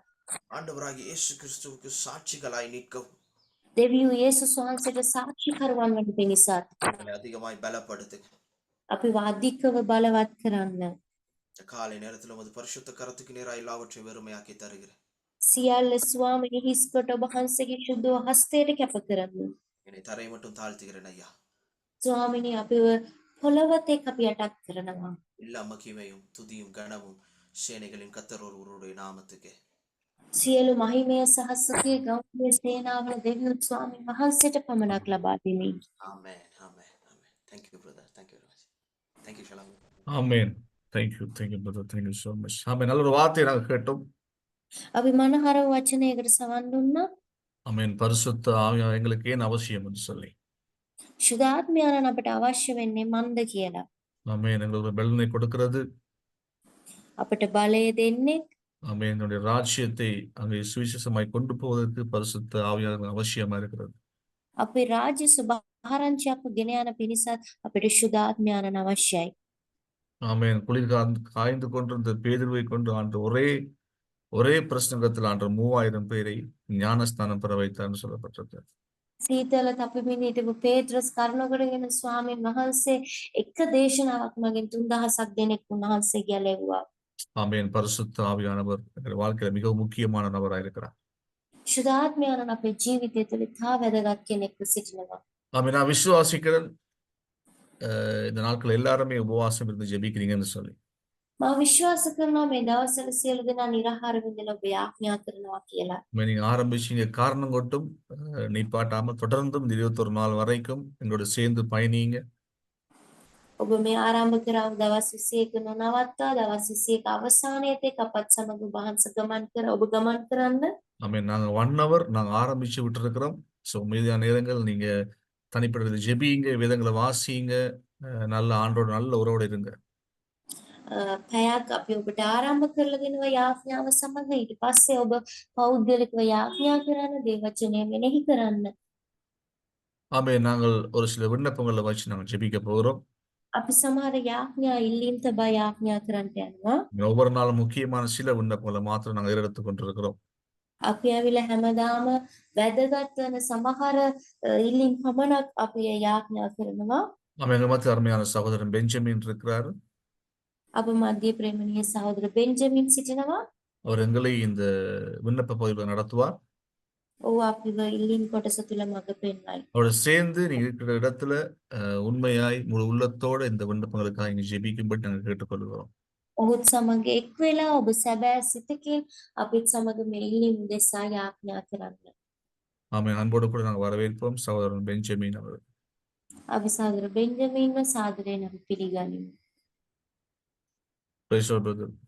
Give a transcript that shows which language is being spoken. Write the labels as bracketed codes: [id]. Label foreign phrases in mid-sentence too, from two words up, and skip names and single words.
[ta] ஆண்டவராகிய இயேசு கிறிஸ்துவுக்கு சாட்சிகளாய் நிற்கவும் [si] දෙවියෝ යේසුස් වහන්සේට සාක්ෂිකරුවන් වන පිණිසත් [ta] எங்களை அதிகமாய் பலப்படுத்துங்க. [si] අපිව අධිකව බලවත් කරන්න. [ta] இந்த காலை நேரத்தில் உமது பரிசுத்த கரத்துக்கு நேராக எல்லாவற்றையும் வெறுமையாக்கி தருகிறேன். [si] සියල්ල ස්වාමීනි හිස් කොට ඔබ වහන්සේගේ ශුද්ධ හස්තයට කැප කරන්න. [ta] என்னை தரை மட்டும் தாழ்த்துகிறேன் ஐயா. [si] ස්වාමීනි අපිව පොළවතේ අපි යටත් කරනවා. [ta] எல்லா மகிமையும் துதியும் கனமும் சேனைகளின் கர்த்தர் ஒருவருடைய நாமத்துக்கு. [si] සියලු මහිමය සහ සුඛය ගෞරවය සේනාවල දෙවියන් ස්වාමීන් වහන්සේට පමණක් ලබා දෙමි. [ta] ஆமென் ஆமென் ஆமென். [en] Thank you brother. Thank you very much. Thank you Shalom. [ta] ஆமென். [en] Thank you brother. Thank you so much. [ta] ஆமென். நல்ல ஒரு வார்த்தையை நாங்கள் கேட்டோம். [si] අපි මනහර වචනයකට සවන් දුන්නා. [ta] ஆமென். பரிசுத்த ஆவியானவர் எங்களுக்கு ஏன் அவசியம் என்று சொல்லி. [si] ශුද්ධාත්මයන් අපට අවශ්‍ය වෙන්නේ මන්ද කියලා. [ta] ஆமென். எங்களுக்கு பலனை கொடுக்கிறது. [si] අපට බලය දෙන්නේ [ta] ஆமென். என்னுடைய ராஜ்யத்தை அங்கே சுவிசேஷமாய் கொண்டு போவதற்கு பரிசுத்த ஆவியானவர் அவசியமா இருக்கிறது. [si] අපේ රාජ්‍ය සුභාරංචියක් ගෙන යන පිණිසත් අපිට ශුද්ධාත්මයන් අවශ්‍යයි. [ta] ஆமென். குளிர் காய்ந்து கொண்டிருந்த பேதுருவை கொண்டு ஆண்டு ஒரே பிரசங்கத்தில் ஆண்டு 3000 பேரை ஞானஸ்தானம் பெற வைத்தார்னு சொல்லப்பட்டிருக்கு. [si] සීතල තපමින් හිටපු පේත්‍රස් කරුණකරගෙන ස්වාමීන් වහන්සේ එක දේශනාවක් මගින් 3000ක් දෙනෙක් උන්වහන්සේ ගැලෙව්වා. [ta] ஆமென். பரிசுத்த ஆவியானவர் எங்கள் வாழ்க்கையில மிகவும் முக்கியமான நபராக இருக்கிறார். [si] ශුද්ධාත්මයන් අපේ ජීවිතය තුළ තා වැදගත් කෙනෙක්ව සිටිනවා. [ta] ஆமென். நான் விசுவாசிக்கிறேன் இந்த நாட்கள் எல்லாருமே உபவாசம் இருந்து ஜெபிக்கிறீங்கன்னு சொல்லி. [si] මම විශ්වාස කරනවා මේ දවස්වල සියලු දෙනා නිරාහාර විඳලා ඔබ යාඥා කරනවා කියලා. [ta] நீங்க ஆரம்பிச்சீங்க காரணம் கொட்டும் நிப்பாட்டாம தொடர்ந்தும் இந்த 21 நாள் வரைக்கும் எங்களோட சேர்ந்து பயணிங்க. [si] ඔබ මේ ආරම්භ කරව දවස් 21 නොනවත්වා දවස් 21 අවසානයේදී අපත් සමග වහන්සේ ඔබ ගමන් කරන්න. [ta] ஆமென். நாங்க 1 hour நாங்க ஆரம்பிச்சு விட்டுருக்கிறோம். ஸோ மீதியான நேரங்கள் நீங்க தனிப்பட்ட ஜெபிங்க, வேதங்களை வாசிங்க, நல்ல ஆண்டோட நல்ல உறவோட இருங்க. [si] පැයක් අපි ඔබට ආරම්භ කරලා දෙනවා යාඥාව සමග. ඊට පස්සේ ඔබ පෞද්ගලිකව යාඥා කරන්න, දේවචනය මෙනෙහි කරන්න. [ta] ஆமென். நாங்கள் ஒரு சில விண்ணப்பங்களை வச்சு நாங்கள் ஜெபிக்க போகிறோம். [si] අපි සමහර යාඥා ඉල්ලීම් තබා යාඥා කරන්නට යනවා. [ta] ஒவ்வொரு நாளும் முக்கியமான சில விண்ணப்பங்களை மாத்திரம் நாங்கள் ஏறெடுத்து கொண்டிருக்கிறோம். [si] අපි ඇවිල්ලා හැමදාම වැදගත් වෙන සමහර ඉල්ලීම් පමණක් අපි යාඥා කරනවා. [ta] ஆமென். எங்க மத்திய அருமையான சகோதரன் பெஞ்சமின் இருக்கிறார். [si] අප මධ්‍ය ප්‍රේමණීය සහෝදර බෙන්ජමින් සිටිනවා. [ta] அவர் எங்களை இந்த விண்ணப்ப பகுதியில் நடத்துவார். [si] ඔහු අපිව ඉල්ලීම් කොටස තුල මඟ පෙන්වයි. [ta] அவரோட சேர்ந்து நீங்க இருக்கிற இடத்துல உண்மையாய் முழு உள்ளத்தோட இந்த விண்ணப்பங்களுக்காக இங்க ஜெபிக்கும்படி நாங்கள் கேட்டுக்கொள்கிறோம். [si] ඔහුත් සමග එක් වෙලා ඔබ සැබෑ සිතකින් අපිත් සමග මේ ඉල්ලීම් දෙසා යාඥා කරන්න. [ta] ஆமென். அன்போடு கூட நாங்கள் வரவேற்போம் சகோதரன் பெஞ்சமின் அவர். [si] අපි සහෝදර බෙන්ජමින්ව සාදරයෙන් අපි පිළිගනිමු. [en] Praise the Lord, brother.